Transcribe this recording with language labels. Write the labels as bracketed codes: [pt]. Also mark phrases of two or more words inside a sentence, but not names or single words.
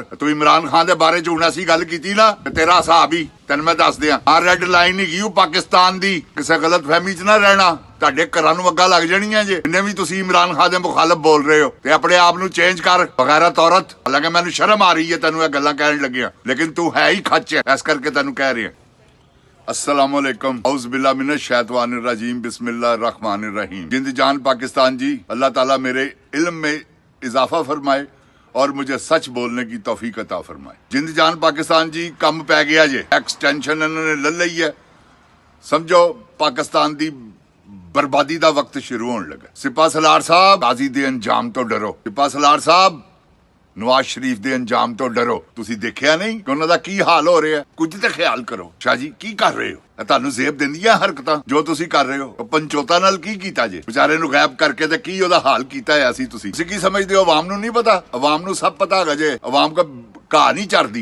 [pa] ਤੂੰ ਇਮਰਾਨ ਖਾਨ ਦੇ ਬਾਰੇ ਚ ਹੁਣ ਅਸੀਂ ਗੱਲ ਕੀਤੀ ਨਾ, ਤੇਰਾ ਹਿਸਾਬ ਹੀ ਤੈਨੂੰ ਮੈਂ ਦੱਸ ਦਿਆਂ। ਆਹ ਰੈੱਡ ਲਾਈਨ ਹੈਗੀ ਉਹ ਪਾਕਿस्तान ਦੀ, ਕਿਸੇ ਗਲਤ ਫਹਿਮੀ ਚ ਨਾ ਰਹਿਣਾ, ਤੁਹਾਡੇ ਘਰਾਂ ਨੂੰ ਅੱਗਾ ਲੱਗ ਜਾਣੀਆਂ ਜੇ ਜਿੰਨੇ ਵੀ ਤੁਸੀਂ ਇਮਰਾਨ ਖਾਨ ਦੇ ਮੁਖਾਲਫ ਬੋਲ ਰਹੇ ਹੋ। ਤੇ ਆਪਣੇ ਆਪ ਨੂੰ ਚੇਂਜ ਕਰ ਬਗੈਰਤ ਔਰਤ। ਹਾਲਾਂਕਿ ਮੈਨੂੰ ਸ਼ਰਮ ਆ ਰਹੀ ਹੈ ਤੈਨੂੰ ਇਹ ਗੱਲਾਂ ਕਹਿਣ ਲੱਗਿਆ, ਲੇਕਿਨ ਤੂੰ ਹੈ ਹੀ ਖੱਚ, ਇਸ ਕਰਕੇ ਤੈਨੂੰ ਕਹਿ ਰਿਹਾ। [ar] السلام عليكم، أعوذ بالله من الشيطان الرجيم، بسم الله الرحمن الرحيم. [ur] جند جان پاکستان جی، اللہ تعالیٰ میرے علم میں اضافہ فرمائے اور مجھے سچ بولنے کی توفیق عطا فرمائے. [pa] ਜਿੰਦ ਜਾਨ ਪਾਕਿਸਤਾਨ ਜੀ ਕੰਮ ਪੈ ਗਿਆ ਜੇ, [ur] ایکسٹینشن انہوں نے لے لی ہے, [pa] ਸਮਝੋ ਪਾਕਿਸਤਾਨ ਦੀ ਬਰਬਾਦੀ [ur] کا وقت شروع ہونے لگا. [pa] ਸਿਪਾ ਸਲਾਰ ਸਾਹਬ ਗਾਜ਼ੀ ਦੇ ਅੰਜਾਮ ਤੋਂ ਡਰੋ। ਸਿਪਾ ਸਲਾਰ ਸਾਹਬ ਨਵਾਜ਼ ਸ਼ਰੀਫ਼ ਦੇ ਅੰਜਾਮ ਤੋਂ ਡਰੋ। ਤੁਸੀਂ ਦੇਖਿਆ ਨਹੀਂ ਕਿ ਉਹਨਾਂ ਦਾ ਕੀ ਹਾਲ ਹੋ ਰਿਹਾ, ਕੁਝ ਤੇ ਖਿਆਲ ਕਰੋ। ਸ਼ਾਹ ਜੀ ਕੀ ਕਰ ਰਹੇ ਹੋ, ਇਹ ਤੁਹਾਨੂੰ ਜ਼ੇਬ ਦਿੰਦੀਆਂ ਹਰਕਤਾਂ ਜੋ ਤੁਸੀਂ ਕਰ ਰਹੇ ਹੋ। ਪੰਚੋਤਾ ਨਾਲ ਕੀ ਕੀਤਾ ਜੇ, ਵਿਚਾਰੇ ਨੂੰ ਗਾਇਬ ਕਰਕੇ ਤੇ ਕੀ ਉਹਦਾ ਹਾਲ ਕੀਤਾ ਹੈ ਅਸੀਂ ਤੁਸੀਂ ਕੀ ਸਮਝਦੇ ਹੋ? ਆਵਾਮ ਨੂੰ ਨਹੀਂ ਪਤਾ, ਆਵਾਮ ਨੂੰ ਸਭ ਪਤਾ ਹੈਗਾ ਜੇ। ਆਵਾਮ ਦਾ ਘਾਹ ਨਹੀਂ ਚੜਦੀ।